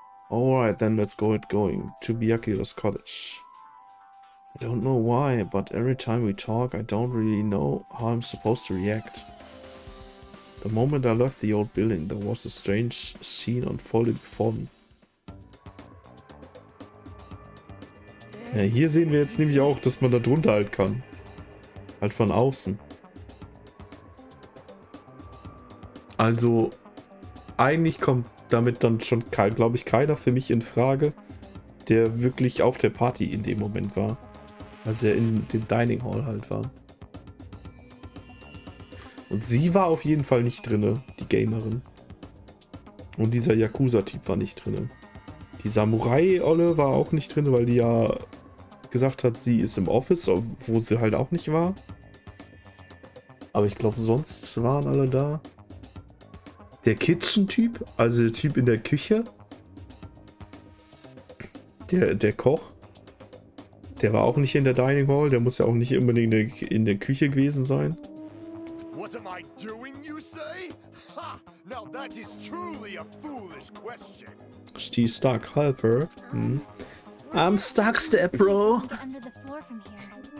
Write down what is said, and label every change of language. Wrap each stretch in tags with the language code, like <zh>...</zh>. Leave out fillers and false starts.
<en>Alright, then let's get going to Byakuya's cottage. I don't know why, but every time we talk, I don't really know how I'm supposed to react. The moment I left the old building, there was a strange scene unfolding before me.</en> <de>Ja, hier sehen wir jetzt nämlich auch, dass man da drunter halt kann. Halt von außen. Also, eigentlich kommt damit dann schon, glaube ich, keiner für mich in Frage, der wirklich auf der Party in dem Moment war. Also er in dem Dining Hall halt war. Und sie war auf jeden Fall nicht drinne, die Gamerin. Und dieser Yakuza-Typ war nicht drinne. Die Samurai-Olle war auch nicht drinne, weil die ja gesagt hat, sie ist im Office, wo sie halt auch nicht war. Aber ich glaube, sonst waren alle da. Der Kitchen-Typ, also der Typ in der Küche. Der Koch. Der war auch nicht in der Dining Hall. Der muss ja auch nicht unbedingt in der Küche gewesen sein.</de> <en>What am I doing, you say? Ha! Now that is truly a foolish question. She's stuck, help her. Hm. I'm stuck, step bro. Get under the floor from here.</en>